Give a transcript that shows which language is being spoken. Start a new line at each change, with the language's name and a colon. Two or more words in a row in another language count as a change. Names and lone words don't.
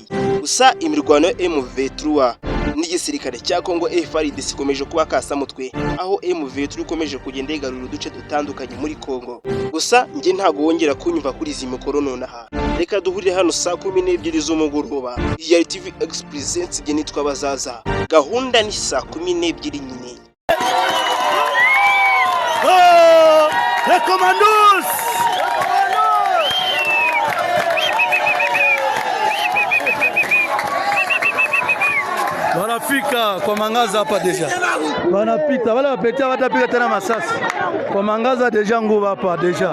Kinyarwanda: Gusa imirwano ya M23 n'igisirikare cya Kongo FARDC ikomeje kuba kasamutwe, aho M23 ikomeje kugenda igarura uduce dutandukanye muri Kongo. Gusa nge ntago wongera kunyumva kuri izi mikoro nonaha, reka duhurire hano saa 12 z'umugoroba. Ya TV X Presence nge nitwa Bazaza, gahunda ni saa 12 nyine.
French: Les commandos!
Swahili: Wanafika kwa Mangaza hapa deja. Wanapita wale wapetia watapika tena masasi. Kwa Mangaza deja nguvu hapa deja.